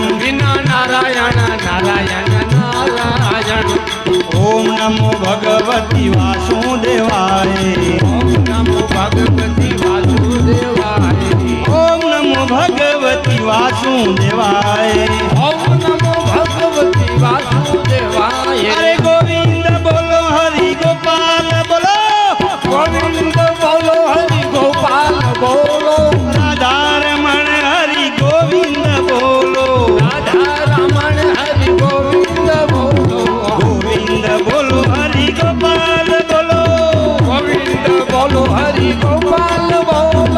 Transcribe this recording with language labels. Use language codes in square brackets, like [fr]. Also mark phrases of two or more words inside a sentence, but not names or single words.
[hi] बिना नारायण नारायण नारायण [sa] ओम नमो भगवती वासुदेवाय ओम नमो भगवती वासुदेवाय ओम नमो भगवती वासुदेवाय ओम नमो भगवती वासुदेवाय [hi] अरे गोविंद बोलो हरि गोपाल बोलो गोविंद बोलो हरि गोपाल બોલો [gu] રાધા રમણ હરિ ગોવિંદ બોલો રાધા રમણ હરિ ગોવિંદ બોલો ગોવિંદ બોલો હરિ ગોપાલ બોલો ગોવિંદ બોલો હરિ ગોપાલ બોલો